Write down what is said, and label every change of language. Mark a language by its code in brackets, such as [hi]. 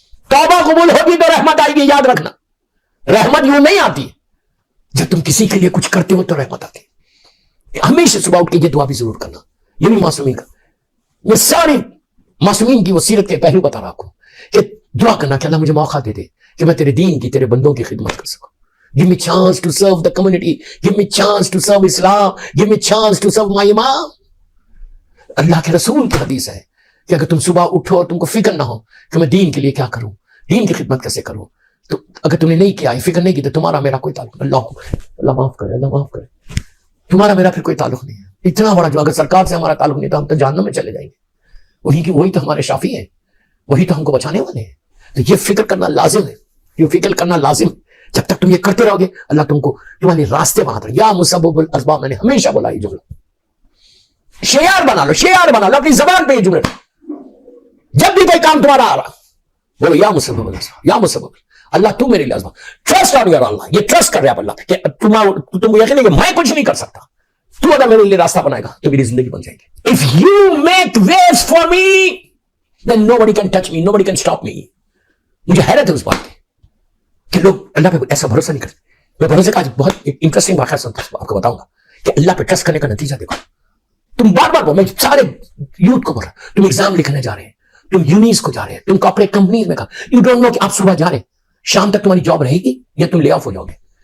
[ur] توبہ قبول ہوگی تو رحمت آئے گی. یاد رکھنا, رحمت یوں نہیں آتی, جب تم کسی کے لیے کچھ کرتے ہو تو رحمت آتی. ہمیشہ صبح اٹھ کے یہ دعا بھی ضرور کرنا. یہ بھی معصومین کا, یہ ساری معصومین کی وہ سیرت کے پہلو بتا رہا آپ کو کہ دعا کرنا کہ اللہ مجھے موقع دے دے کہ میں تیرے دین کی, تیرے بندوں کی خدمت کر سکوں. [en] Give me chance to serve the community. Give me chance to serve Islam. Give me chance to serve my imam. [ur] اللہ کے رسول کی حدیث ہے کہ اگر تم صبح اٹھو اور تم کو فکر نہ ہو کہ میں دین کے لیے کیا کروں, دین کی خدمت کیسے کروں, تو اگر تم نے نہیں کیا, فکر نہیں کی, تو تمہارا میرا کوئی تعلق نہیں. اللہ معاف کرے, اللہ معاف کرے. تمہارا میرا پھر کوئی تعلق نہیں ہے. اتنا بڑا جو اگر سرکار سے ہمارا تعلق نہیں تو ہم تو جہنم میں چلے جائیں گے. وہی تو ہمارے شافی ہیں, وہی تو ہم کو بچانے والے ہیں. تو یہ فکر کرنا لازم ہے, یہ فکر کرنا لازم. جب تک تم یہ کرتے رہو گے اللہ تم کو تمہارے راستے بنا دے. یا مسبب الاسباب, میں نے ہمیشہ بولا یہ جملہ, شعار بنا لو اپنی زبان پہ یہ جملہ. جب بھی کوئی کام تمہارا آ رہا بولو یا مسبب الاسباب, یا مسبب اللہ تو میرے لیے اسباب. [en] trust on your Allah, [ur] یہ ٹرسٹ کر رہے آپ اللہ کہ تم کو یقین ہے کہ میں کچھ نہیں کر سکتا, تو اگر میرے لیے راستہ بنائے گا تو میری زندگی بن جائے گی. [en] If you make ways for me then nobody can touch me, nobody can stop me. [ur] مجھے حیرت ہے اس بات کی کہ لوگ اللہ پہ ایسا بھروسہ نہیں کرتے. میں بھروسے کا آج بہت انٹرسٹنگ واقعہ سنتا ہوں, آپ کو بتاؤں گا کہ اللہ پہ ٹرسٹ کرنے کا نتیجہ دیکھو. تم بار بول, میں سارے یوتھ کو بول رہا ہوں, تم ایگزام لکھنے جا رہے ہیں, تم یونیز کو جا رہے ہیں, تم کارپوریٹ کمپنیز میں [en] you don't know [ur] کہ آپ صبح جا رہے ہیں, شام تک تمہاری جاب رہے گی یا تم لے آف ہو جاؤ گے.